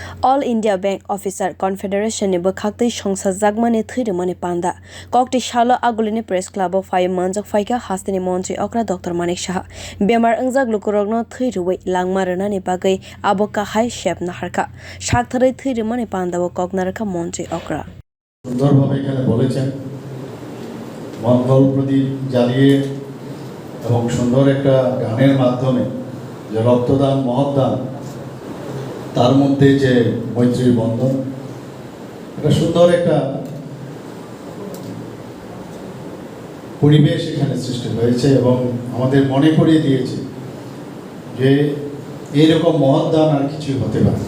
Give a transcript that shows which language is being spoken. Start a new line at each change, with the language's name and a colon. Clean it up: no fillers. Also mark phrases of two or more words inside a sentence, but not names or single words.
Kok Borok: All India Bank Officer Confederation ni bwkhak songsajak mani Thwi rwmani panda kokti shalo agulini
English: press club
Kok Borok: of 5 manjak phaikha hastini montri okra Dr. Manik saha bemar angjak lukurokno Thwi rwui langma rwnani bagui abo kahai shep naharka sakthari Thwi rwmani panda o koknarka montri okra
Bangla: সুন্দরভাবে এখানে বলেছেন মঙ্গল প্রদীপ জ্বালিয়ে এবং সুন্দর একটা গানের মাধ্যমে যে রক্তদান মহৎদান তার মধ্যে যে মৈত্রীর বন্ধন এটা সুন্দর একটা পরিবেশ এখানে সৃষ্টি হয়েছে এবং আমাদের মনে করিয়ে দিয়েছে যে এইরকম মহৎদান আর কিছুই হতে পারে না।